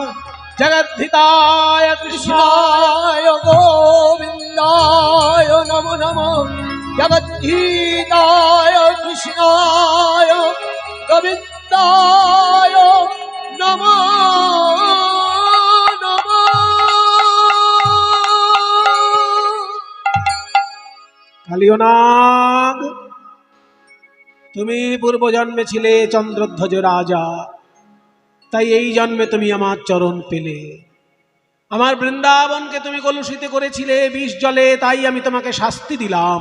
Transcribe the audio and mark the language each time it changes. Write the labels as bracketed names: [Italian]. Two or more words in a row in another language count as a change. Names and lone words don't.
[Sanskrit] जगद्धिताय कृष्णाय कृष्णाय गोविन्दाय नमो नमः। जगद्गीताय कृष्णाय गोविन्दाय नमो नमः। [Bangla] কালিয়নাগ, তুমি পূর্ব জন্মে ছিলে চন্দ্রধ্বজ রাজা, তাই এই জন্মে তুমি আমার চরণ পেলে। আমার বৃন্দাবনকে তুমি কলুষিত করেছিলে বিষ জলে, তাই আমি তোমাকে শাস্তি দিলাম।